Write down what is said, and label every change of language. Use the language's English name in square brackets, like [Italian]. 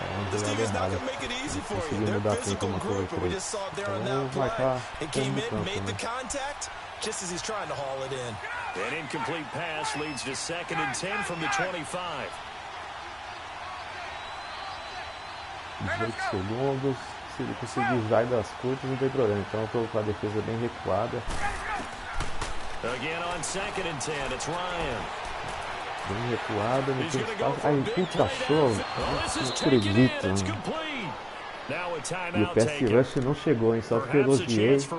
[English] This team is not going to make it easy for you. They're a physical group, and we just saw it there on that play. It came in, made the contact, just as he's trying to haul it in. An incomplete pass leads to second and 10 from the 25. [Portuguese] 18 segundos. Se ele conseguir usar das curtas, não tem problema. Então eu estou com a defesa bem recuada. [English] Again on second and 10, it's Ryan. [Portuguese] Bem recuada, não tem espaço. Ai, puta show. Não acredito. E o pass rush não chegou, hein? Só porque eu elogiei.